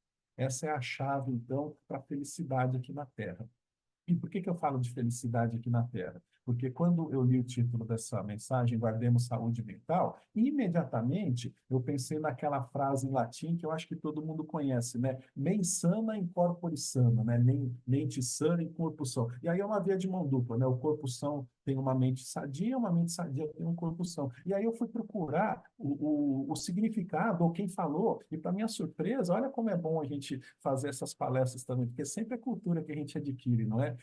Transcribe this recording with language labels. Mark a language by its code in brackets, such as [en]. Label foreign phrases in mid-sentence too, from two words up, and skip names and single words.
[pt] Essa é a chave, então, para a felicidade aqui na Terra. E por que eu falo de felicidade aqui na Terra? Porque quando eu li o título dessa mensagem, Guardemos Saúde Mental, imediatamente eu pensei naquela frase em latim que eu acho que todo mundo conhece, né? [la] Mens sana in corpore sano, [pt] né? Mente sã em corpo são. E aí é uma via de mão dupla, né? O corpo são tem uma mente sadia tem um corpo são. E aí eu fui procurar o significado, ou quem falou, e para minha surpresa, olha como é bom a gente fazer essas palestras também, porque sempre é cultura que a gente adquire, não é?